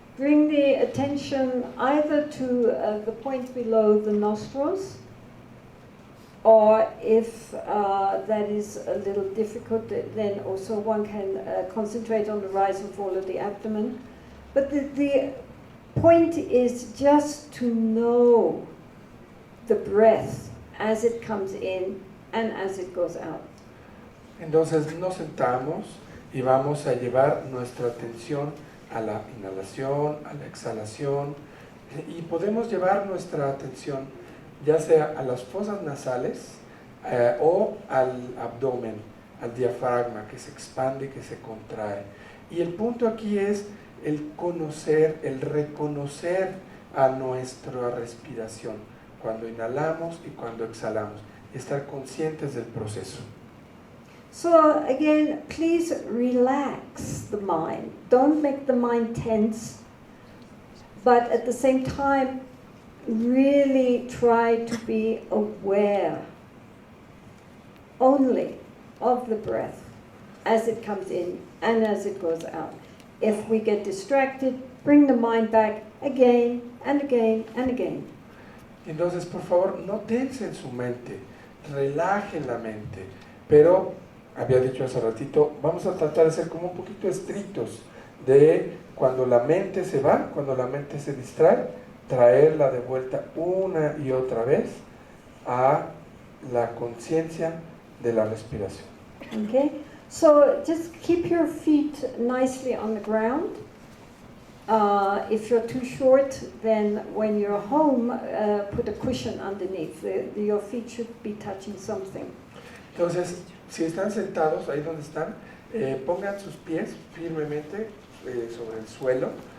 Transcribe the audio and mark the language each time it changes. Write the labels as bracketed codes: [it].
[en] Bring the attention either to the point below the nostrils, or if that is a little difficult, then also one can concentrate on the rise and fall of the abdomen. But the point is just to know the breath as it comes in and as it goes out. [es] Entonces nos sentamos y vamos a llevar nuestra atención a la inhalación, a la exhalación, y podemos llevar nuestra atención ya sea a las fosas nasales o al abdomen, al diafragma que se expande y que se contrae. Y el punto aquí es el conocer, el reconocer a nuestra respiración cuando inhalamos y cuando exhalamos, y estar conscientes del proceso. [en] So again, please relax the mind. Don't make the mind tense, but at the same time, really try to be aware only of the breath as it comes in and as it goes out. If we get distracted, bring the mind back again and again and again. [es] Entonces, por favor, no tensen su mente, relajen la mente, pero, había dicho hace ratito, vamos a tratar de ser como un poquito estrictos de cuando la mente se va, cuando la mente se distrae, traerla de vuelta una y otra vez a la conciencia de la respiración. [en] Okay, so just keep your feet nicely on the ground. If you're too short, then when you're home, put a cushion underneath. Your feet should be touching something. [es] Entonces, si están sentados ahí donde están, pongan sus pies firmemente sobre el suelo.